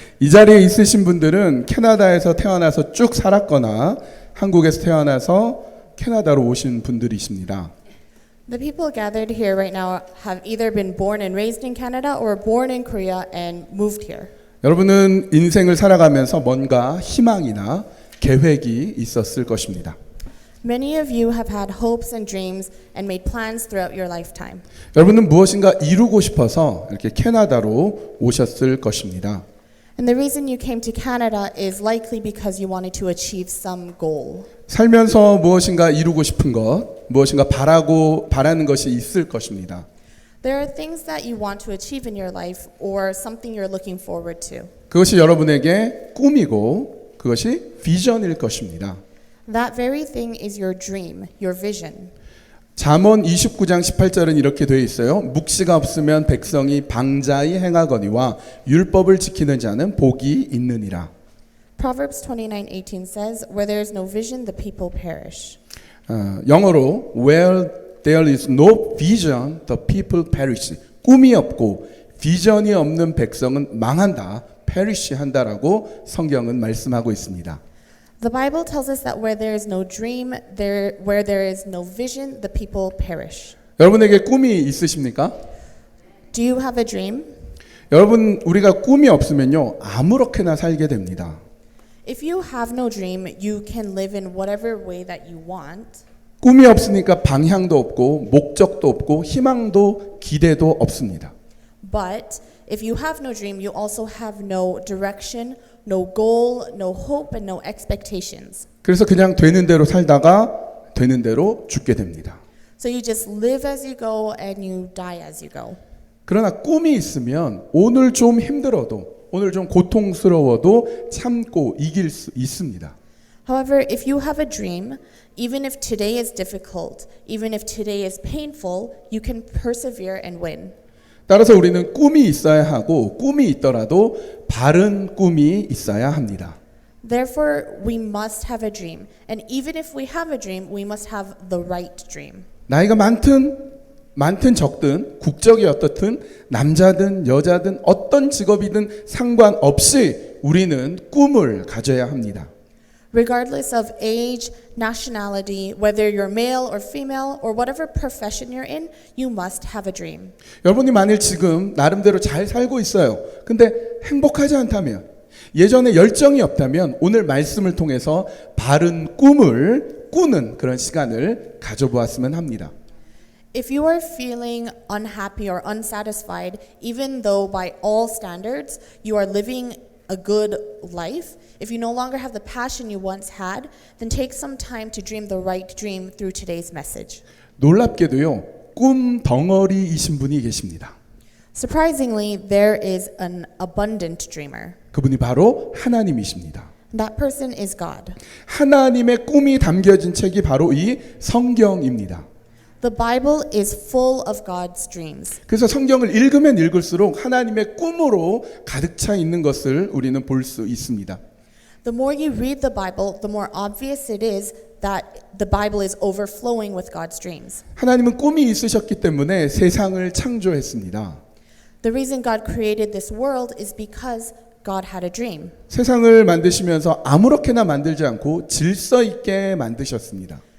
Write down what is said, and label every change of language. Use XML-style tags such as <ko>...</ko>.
<ko>이 자리에 있으신 분들은 캐나다에서 태어나서 쭉 살았거나 한국에서 태어나서 캐나다로 오신 분들이십니다.</ko> <en>The people gathered here right now have either been born and raised in Canada or born in Korea and moved here.</en> <ko>여러분은 인생을 살아가면서 뭔가 희망이나 계획이 있었을 것입니다.</ko> <en>Many of you have had hopes and dreams and made plans throughout your lifetime.</en> <ko>여러분은 무엇인가 이루고 싶어서 이렇게 캐나다로 오셨을 것입니다.</ko> <en>And the reason you came to Canada is likely because you wanted to achieve some goal.</en> <ko>살면서 무엇인가 이루고 싶은 것, 무엇인가 바라는 것이 있을 것입니다.</ko> <en>There are things that you want to achieve in your life or something you're looking forward to.</en> <ko>그것이 여러분에게 꿈이고 그것이 비전일 것입니다.</ko> <en>That very thing is your dream, your vision.</en> <ko>잠언 29장 18절은 이렇게 되어 있어요. 묵시가 없으면 백성이 방자히 행하거니와 율법을 지키는 자는 복이 있느니라.</ko> <en>Proverbs 29:18 says, "Where there is no vision, the people perish."</en> <ko>영어로</ko> <en>Where there is no vision, the people perish.</en> <ko>꿈이 없고 비전이 없는 백성은 망한다, perish 한다라고 성경은 말씀하고 있습니다.</ko> <en>The Bible tells us that where there is no dream, where there is no vision, the people perish.</en> <ko>여러분에게 꿈이 있으십니까?</ko> <en>Do you have a dream?</en> <ko>여러분, 우리가 꿈이 없으면요, 아무렇게나 살게 됩니다.</ko> <en>If you have no dream, you can live in whatever way that you want.</en> <ko>꿈이 없으니까 방향도 없고 목적도 없고 희망도 기대도 없습니다.</ko> <en>But if you have no dream, you also have no direction, no goal, no hope, and no expectations.</en> <ko>그래서 그냥 되는 대로 살다가 되는 대로 죽게 됩니다.</ko> <en>So you just live as you go and you die as you go.</en> <ko>그러나 꿈이 있으면 오늘 좀 힘들어도 오늘 좀 고통스러워도 참고 이길 수 있습니다.</ko> <en>However, if you have a dream, even if today is difficult, even if today is painful, you can persevere and win.</en> <ko>따라서 우리는 꿈이 있어야 하고 꿈이 있더라도 바른 꿈이 있어야 합니다.</ko> <en>Therefore, we must have a dream. And even if we have a dream, we must have the right dream.</en> <ko>나이가 많든 적든 국적이 어떻든 남자든 여자든 어떤 직업이든 상관없이 우리는 꿈을 가져야 합니다.</ko> <en>Regardless of age, nationality, whether you're male or female, or whatever profession you're in, you must have a dream.</en> <ko>여러분이 만일 지금 나름대로 잘 살고 있어요. 근데 행복하지 않다면, 예전에 열정이 없다면 오늘 말씀을 통해서 바른 꿈을 꾸는 그런 시간을 가져보았으면 합니다.</ko> <en>If you are feeling unhappy or unsatisfied, even though by all standards you are living a good life, if you no longer have the passion you once had, then take some time to dream the right dream through today's message.</en> <ko>놀랍게도요, 꿈 덩어리이신 분이 계십니다.</ko> <en>Surprisingly, there is an abundant dreamer.</en> <ko>그분이 바로 하나님이십니다.</ko> <en>That person is God.</en> <ko>하나님의 꿈이 담겨진 책이 바로 이 성경입니다.</ko> <en>The Bible is full of God's dreams.</en> <ko>그래서 성경을 읽으면 읽을수록 하나님의 꿈으로 가득 차 있는 것을 우리는 볼 수 있습니다.</ko> <en>The more you read the Bible, the more obvious it is that the Bible is overflowing with God's dreams.</en> <ko>하나님은 꿈이 있으셨기 때문에 세상을 창조했습니다.</ko> <en>The reason God created this world is because God had a dream.</en> <ko>세상을 만드시면서 아무렇게나 만들지 않고 질서 있게 만드셨습니다.</ko>